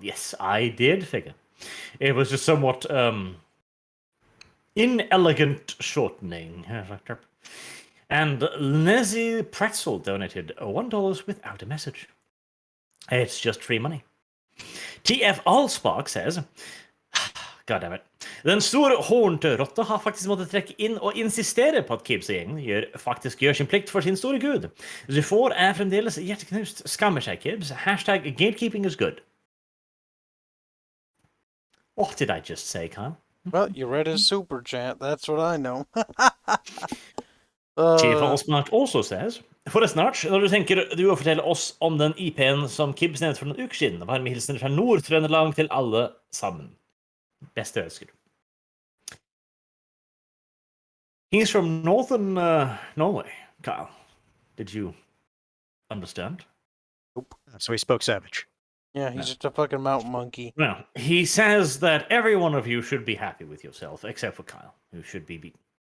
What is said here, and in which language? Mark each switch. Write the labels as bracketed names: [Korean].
[English] Yes, I did figure. It was just somewhat inelegant shortening. And Nezzy Pretzel donated $1 without a message. It's just free money. TF Allspark says, God damn it. [Norwegian] Den store hornte rotta har faktisk måttet trekke inn og insistere på at Kibbs-gjengen faktisk gjør sin plikt for sin store gud. Zufor er fremdeles hjerteknust. Skammer seg, Kibbs. [English] Hashtag gatekeeping is good. What did I just say, Kyle? Well, you read his super chat. That's what I know. [Norwegian] Chief Allspark [English] also says, [Norwegian] forresten, Arch, når du tenker du å fortelle oss om den IP-en som Kibbs nevnte for noen uker siden, varme hilsener fra Nord-Trøndelag til alle sammen. Beste ønsker. [English] He's from northern Norway, Kyle. Did you understand? So he spoke savage. Yeah, he's just a fucking mountain monkey. Well, he says that every one of you should be happy with yourself, except for Kyle, who should be beaten.